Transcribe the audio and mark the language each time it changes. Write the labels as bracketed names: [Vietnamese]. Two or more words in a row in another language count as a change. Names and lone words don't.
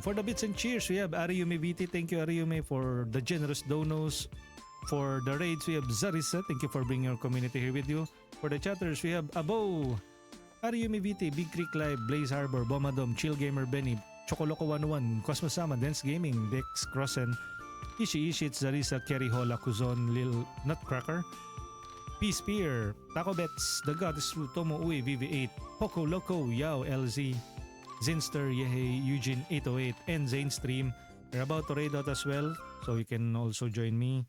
[English] For the bits and cheers, we have Ariume Viti. Thank you Ariume for the generous donos. For the raids, we have Zarissa. Thank you for bringing your community here with you. For the chatters, we have Abo, Ariume Viti, Big Creek Live, Blaze Harbor, Bomadom, Chill Gamer Benny, Chocoloco 101, Cosmos Sama, Dance Gaming, Dex Crossen, Ishi Ishits, Zarissa, Kerry Hola, Kuzon, Lil Nutcracker, Peace Spear, Taco Bets, The Goddess Ru, Tomo Ui, VV8, Poco Loco, Yao LZ, Zinster, Yehe, Eugene 808, and Zane Stream. We're about to raid out as well, so you can also join me.